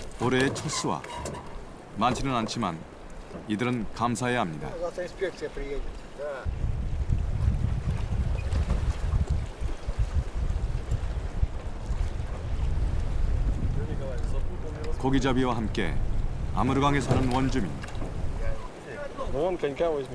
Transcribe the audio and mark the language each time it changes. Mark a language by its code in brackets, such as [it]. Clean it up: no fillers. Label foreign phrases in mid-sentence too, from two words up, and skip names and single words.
[ko] 올해의 첫 수확. 많지는 않지만 이들은 감사해야 합니다. [ru] Завтра инспекция приедет. Да. [ko] 고기잡이와 함께 아무르강에 사는 원주민. [ru] Вон конька возьми.